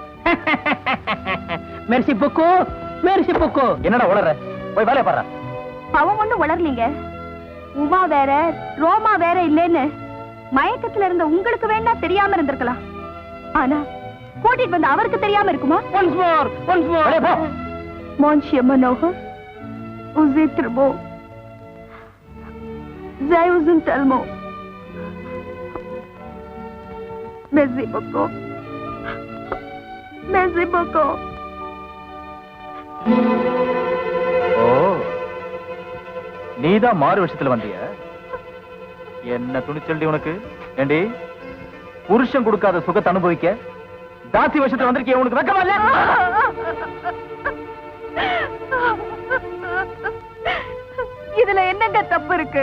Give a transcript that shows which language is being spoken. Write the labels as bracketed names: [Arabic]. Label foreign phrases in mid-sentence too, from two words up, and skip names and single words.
[French] Merci beaucoup, merci beaucoup. [Tamil] என்னடா உளற? போய் வேலைய பாரு. அவன் ஒண்ணும் உளரலீங்க. உமா வேற ரோமா வேற இல்லைன்னு மயக்கத்துல இருந்த உங்களுக்கு வேணா தெரியாம இருந்திருக்கலாம், ஆனா கூட்டிட்டு வந்து அவருக்கு தெரியாம இருக்குமா? [English] Once more, once more. [French] Monsieur Manohar, vous êtes très beau. Je vous aime tellement. Merci beaucoup. Merci beaucoup. [Tamil] ஓ, நீதான் மாறு விஷயத்துல வந்திய? என்ன துணிச்சல்டி உனக்கு? ஏண்டி, புருஷன் கொடுக்காத சுகத்தை அனுபவிக்க தாசி விஷயத்துல வந்திருக்கிய? உனக்கு வெக்கமா இல்ல? இதுல என்னங்க தப்பு இருக்கு?